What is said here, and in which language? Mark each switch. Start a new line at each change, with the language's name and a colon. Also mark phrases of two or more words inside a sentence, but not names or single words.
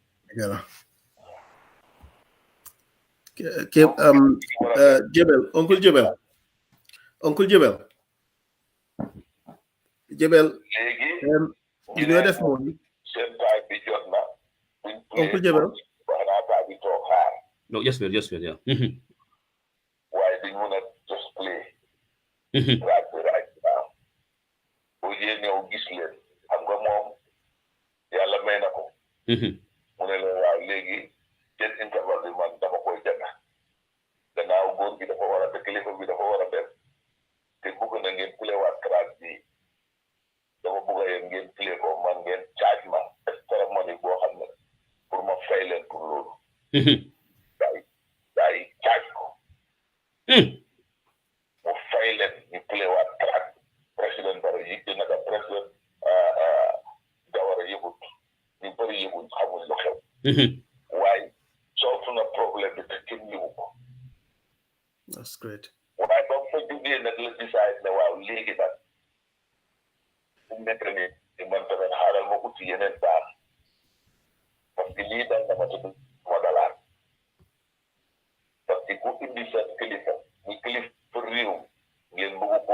Wolof: Jebel Uncle Jebel léegi li ñoo def mooy seen taay bi jot na Uncle Jebel wax naa taay bi toog xaar
English: no yes yeah
Wolof: waaye dañ mun a
English: just play right now
Wolof: boo jee ñëw gis leen xam nga moom yàlla may na ko mu ne leen waaw léegi seen interval bi man dama koy jënd gannaaw góor gi dafa war a te kilifa bi dafa war a dem te bëgg na ngeen play waat track bi dama bëgg a yéen ngeen play ko man ngeen charge ma
English: extra money
Wolof: boo xam ne pour ma fay leen pour loolu daay charge ko mu fay leen ñu play waat track président Barrow yi te naka président Jawara yëgut ñu bëri yëgut xamul lu xew waaye solve na problème bi te kenn yëgu ko
English: that's great
Wolof: waaye ba fa jógee nag la decide ne waaw léegi nag fu mu nekk nii man tamit xaaral ma uti yeneen baax
French: parce que
Wolof: lii daal dama tudd ma dalaat
French: parce que
Wolof: ku indi sa kilifa ñu kilifa réew ngeen bëgg koo